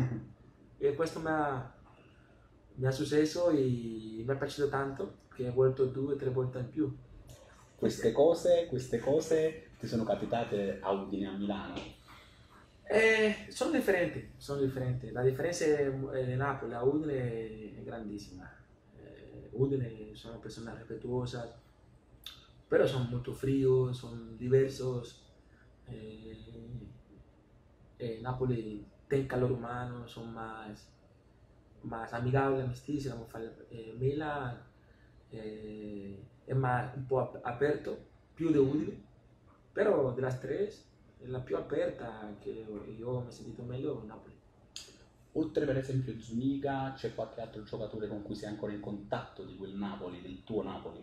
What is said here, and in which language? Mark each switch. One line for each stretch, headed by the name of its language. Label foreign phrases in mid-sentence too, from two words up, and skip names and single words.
Italian: E questo mi è successo e mi è piaciuto tanto che ho volto 2 o 3 volte in più. Queste cose ti sono capitate a Udine a Milano. Sono differenti, sono differenti. La differenza di Napoli a Udine è grandissima.
Spanish: Udine
Italian: sono persone
Spanish: respetuosas, pero son muy fríos, son diversos. Eh, Napoli tiene calor humano, son más amigables, amisticios. Vamos a
Italian: fare, Milan è un po' aperto, più di Mm. Udine, però delle tre è la più aperta che io mi ho sentito meglio Napoli. Oltre per esempio Zuniga, c'è qualche altro giocatore con cui sei ancora in contatto di quel Napoli, del tuo Napoli?